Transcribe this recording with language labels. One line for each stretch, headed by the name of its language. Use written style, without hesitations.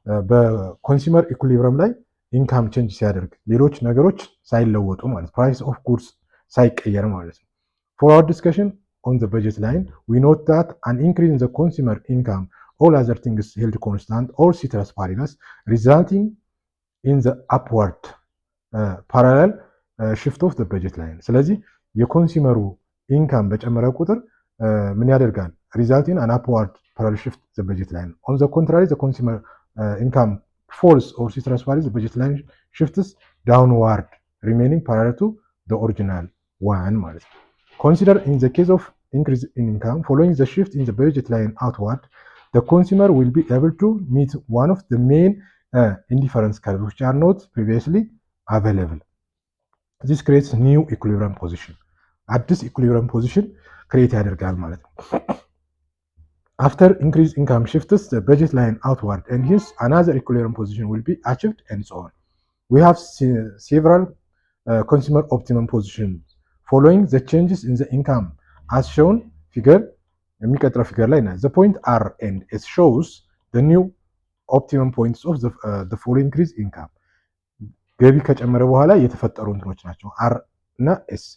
Amharic: በኮንሱመር ኢኩሊብሪየም ላይ ኢንካም ቼንጅ ሲያደርግ ሌሎች ነገሮች ሳይለወጡ ማለት ፕራይስ ኦፍ ጉድስ ሳይቀየር ማለት ነው።
English: ፎር አወር ዲስከሽን ኦን ዘ በጀት ላይን ዊ ኖት ዳት አን ኢንክሪዝ ኢን ዘ ኮንሱመር ኢንካም all other things held constant or ceteris paribus resulting in the upward parallel shift of the budget line.
Amharic: ስለዚህ የኮንሱመሩ ኢንካም በጨመረ ቁጥር ምን ያደርጋል?
English: resulting an upward parallel shift the budget line. On the contrary, the consumer income falls or ceteris paribus the budget line shifts downward remaining parallel to the original one
Amharic: ማለት ነው።
English: Consider in the case of increase in income following the shift in the budget line outward, the consumer will be able to meet one of the main indifference curves which are not previously available. This creates new equilibrium position.
Amharic: አዲስ equilibrium position create ያደርጋል ማለት ነው።
English: After increased income shifts the budget line outward and hence another equilibrium position will be achieved and so on. We have several consumer optimum positions following the changes in the income as shown figure
Amharic: የሚቀጥለው ፊገር ላይ ነው።
English: The point R and S shows the new optimum points of the following increase income.
Amharic: ገቢ ከጨመረ በኋላ የተፈጠሩ እንትኖች ናቸው R እና S.